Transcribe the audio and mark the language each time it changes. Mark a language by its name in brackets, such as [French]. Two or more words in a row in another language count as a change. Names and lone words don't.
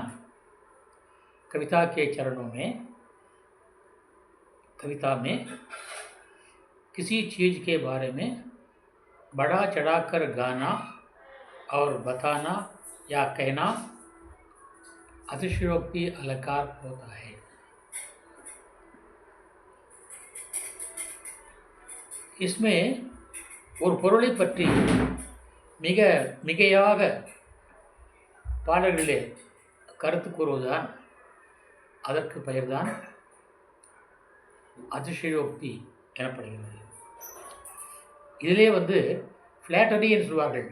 [Hindi] कविता के चरणों में कविता में किसी चीज़ के बारे में बढ़ा चढ़ाकर गाना और बताना या कहना अतिशयोक्ति अलंकार होता है. [Tamil] इसमें ஒரு பொருளை பற்றி மிகையாக பாடல்களிலே கருத்து கூறுவதுதான் அதற்கு பெயர்தான் அதிசயோக்தி எனப்படுகிறது. இதிலே ஃப்ளாட்டரி என்று சொல்வார்கள்.